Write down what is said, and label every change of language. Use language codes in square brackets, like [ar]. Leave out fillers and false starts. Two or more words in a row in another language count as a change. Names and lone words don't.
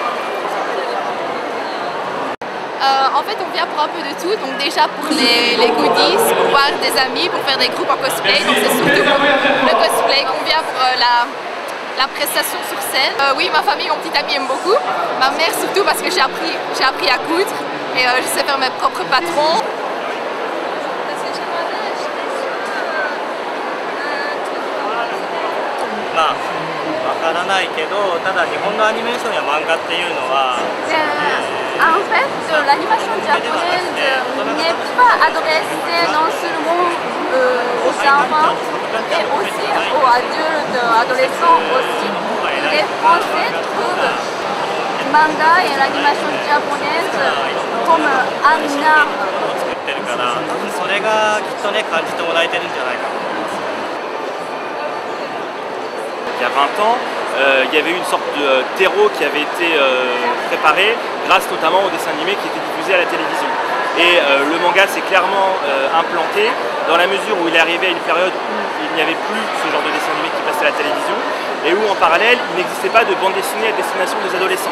[fr] En fait, on vient pour un peu de tout, donc déjà pour les goodies, pour voir des amis, pour faire des groupes en cosplay, donc c'est surtout le cosplay qu'on vient pour la prestation sur scène. Oui, ma famille, mon petit ami aime beaucoup, ma mère surtout parce que j'ai appris à coudre et je sais faire mes propres patrons. [ja] わからないけど、ただ日本のアニメーションや漫画っていうのは [fr] En fait, l'animation japonaise n'est pas adressée non seulement aux enfants, mais aussi aux adultes, adolescents aussi. Les Français trouvent le manga et l'animation japonaise comme un art. [ja] 作ってるから、それがきっとね感じてもらえてるんじゃないかな。 [fr] Il y a 20 ans, il y avait une sorte de terreau qui avait été préparé grâce notamment aux dessins animés qui étaient diffusés à la télévision. Et le manga s'est clairement implanté dans la mesure où il est arrivé à une période où il n'y avait plus ce genre de dessin animé qui passait à la télévision et où en parallèle il n'existait pas de bande dessinée à destination des adolescents.